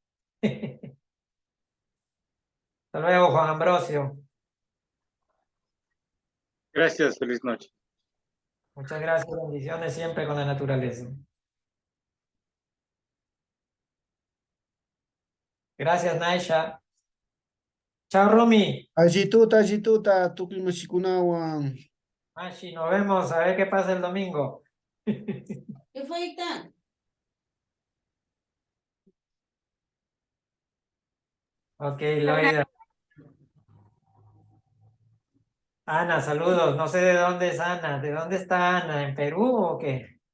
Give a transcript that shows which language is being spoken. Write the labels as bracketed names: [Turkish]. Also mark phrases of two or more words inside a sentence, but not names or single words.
[Spanish] Hasta luego, Juan Ambrosio. Gracias, feliz noche. Muchas gracias. Bendiciones siempre con la naturaleza. Gracias, Naisha. Chao, Rumi. [Quechua] Allituta, tuclimachikunawan. [Spanish] Mashi, nos vemos. A ver qué pasa el domingo. ¿Qué fue, Ita? Ok, Loida. Ana, saludos. No sé de dónde es Ana. ¿De dónde está Ana? ¿En Perú o qué?